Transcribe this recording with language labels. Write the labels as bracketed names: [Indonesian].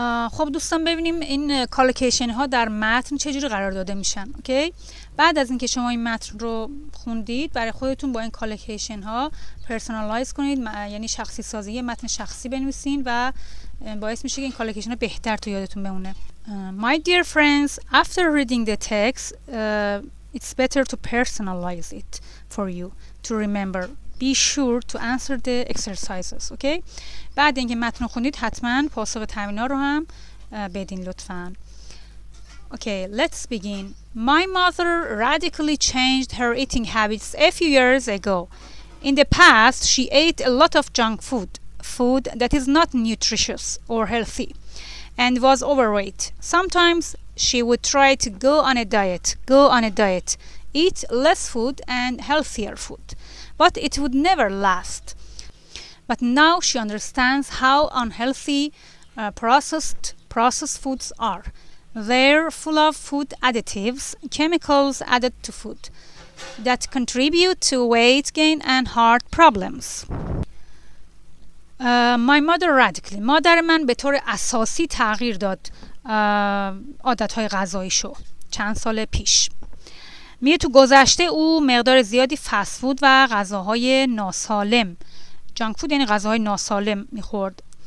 [Persian] خب دوستان ببینیم این collocation ها در متن چجوری قرار داده میشن. اوکی. بعد از اینکه شما این متن رو خوندید برای خودتون با این collocation ها پرسونالایز کنید، یعنی شخصی سازی، یه متن شخصی بنویسین و باعث میشه که این collocation ها بهتر تو یادتون بمونه. [English] My dear friends, after reading the text, it's better to personalize it for you to remember. Be sure to answer the exercises. Okay? [Persian] بعد اینکه متن خوندید حتما پاسخ تمرین‌ها رو هم بدین لطفاً. [English] Okay, let's begin. My mother radically changed her eating habits a few years ago. In the past, she ate a lot of junk food that is not nutritious or healthy, and was overweight. Sometimes she would try to go on a diet, eat less food and healthier food, but it would never last. But now she understands how unhealthy processed foods are. They're full of food additives, chemicals added to food, that contribute to weight gain and heart problems. My mother radically. [Persian] مادر من به طور اساسی تغییر داد عادتهای غذاییشو چند سال پیش. میگه تو گذشته او مقدار زیادی فست فود و غذاهای ناسالم، جانک فود یعنی غذاهای ناسالم میخورد.